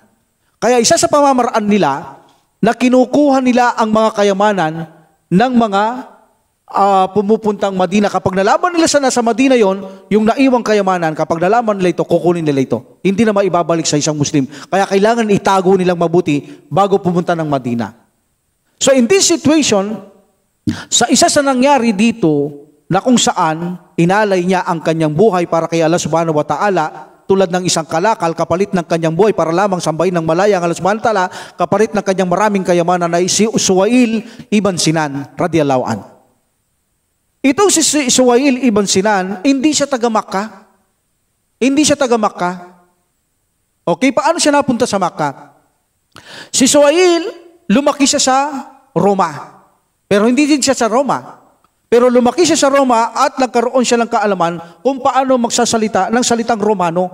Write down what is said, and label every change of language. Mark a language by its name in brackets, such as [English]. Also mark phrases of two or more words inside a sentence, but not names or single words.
[Filipino] Kaya isa sa pamamaraan nila, na kinukuha nila ang mga kayamanan ng mga pumupuntang Madina. Kapag nalaman nila sa nasa Madina yon, yung naiwang kayamanan, kapag nalaman nila ito, kukunin nila ito. Hindi na maibabalik sa isang Muslim. Kaya kailangan itago nilang mabuti bago pumunta ng Madina. [English] So in this situation, [Filipino] sa isa sa nangyari dito, na kung saan inalay niya ang kanyang buhay para kay Allah [Arabic] سبحانه وتعالى, [Filipino] tulad ng isang kalakal, kapalit ng kanyang buhay para lamang sambahin ng malaya ang Allah [Arabic] سبحانه وتعالى, [Filipino] kapalit ng kanyang maraming kayamanan ay si Suwail ibn Sinan, [Arabic] رضي الله عنه. [Filipino] Itong si Suwail ibn Sinan, hindi siya taga Makkah. Hindi siya taga Makkah. Okay, paano siya napunta sa Makkah? Si Suwail, lumaki siya sa Roma. Pero hindi din siya sa Roma. Pero lumaki siya sa Roma at nagkaroon siya ng kaalaman kung paano magsasalita ng salitang Romano.